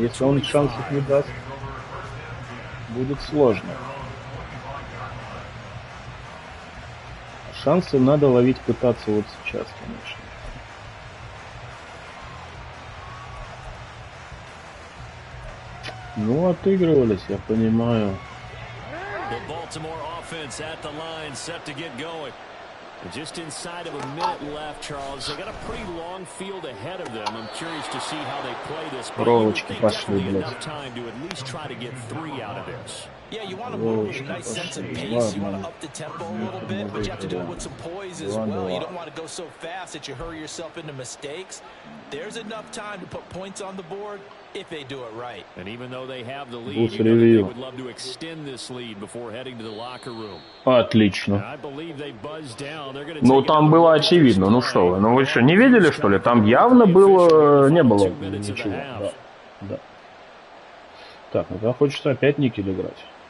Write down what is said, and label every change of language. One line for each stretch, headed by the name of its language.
Russian: Если он шансов не даст, будет сложно. Шансы надо ловить, пытаться вот сейчас, конечно. Ну, отыгрывались, я понимаю.
English: The Baltimore offense at the line, set to get going. Just inside of a minute left, Charles. They got a pretty long field ahead of them. I'm curious to see how they play this. But definitely enough time to at least try to get 3 out of this. Yeah, you want to move with a nice sense of pace. You want to up the tempo a little bit, but you have to do it with some poise as well. You don't want to go so fast that you hurry yourself into mistakes. There's enough time to put points on the board if they do it right. And even though they have the lead, you know that they would love to extend this lead before heading to the locker room.
Russian: Отлично.
English: I believe they buzzed down. They're going to.
Russian: Ну, там было очевидно. Ну что вы? Ну вы что, не видели, что ли? Там явно было... Не было ничего. Да. Да. Так, ну хочется опять никель играть.